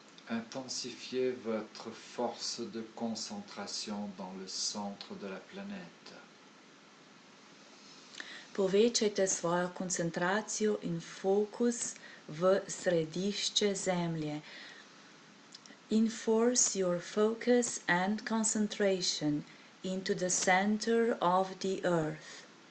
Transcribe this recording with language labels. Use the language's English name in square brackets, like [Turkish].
[French] Intensifiez votre force de concentration dans le centre de la planète. [Slovenian] Povečajte svojo koncentracijo in fokus v središče zemlje. [English] Enforce your focus and concentration into the center of the earth.